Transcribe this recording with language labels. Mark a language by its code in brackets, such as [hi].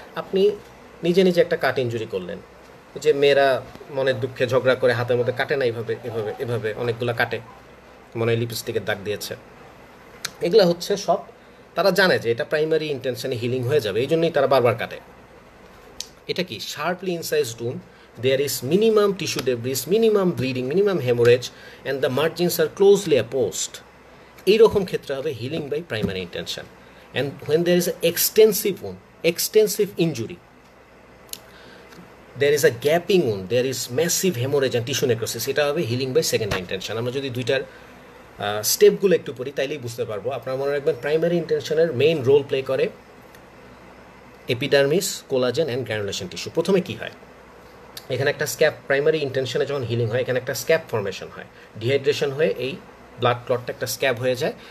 [bn] আপনি নিজে নিজে একটা কাট ইঞ্জুরি করলেন, যে মেয়েরা মনের দুঃখে ঝগড়া করে হাতের মধ্যে কাটে না, এভাবে অনেকগুলো কাটে, মনে হয় লিপস্টিকের দাগ দিয়েছে। এগুলো হচ্ছে সব তারা জানে যে এটা প্রাইমারি ইন্টেনশনে হিলিং হয়ে যাবে, এই জন্যই তারা বারবার কাটে। এটা কি [en] Sharply incised wound, there is minimum tissue debris, minimum bleeding, minimum hemorrhage, and the margins are closely opposed. [bn] এইরকম ক্ষেত্রে হবে healing by primary intention. [en] and when there is a extensive wound, extensive injury, there is a gaping wound, there is massive hemorrhage and tissue necrosis, [bn] এটা হবে [en] Healing by secondary intention. [bn] আমরা যদি দুইটার স্টেপগুলো একটু পড়ি তাইলেই বুঝতে পারবো। আপনারা মনে রাখবেন প্রাইমারি ইন্টেনশনের মেইন রোল প্লে করে epidermis, collagen and granulation tissue. প্রথমে কি হয়, এখানে একটা স্ক্যাপ, প্রাইমারি ইন্টেনশনে যখন হিলিং হয় এখানে একটা স্ক্যাপ ফর্মেশন হয়, ডিহাইড্রেশন হয়ে এই ব্লাড ক্লটটা একটা স্ক্যাব হয়ে যায়।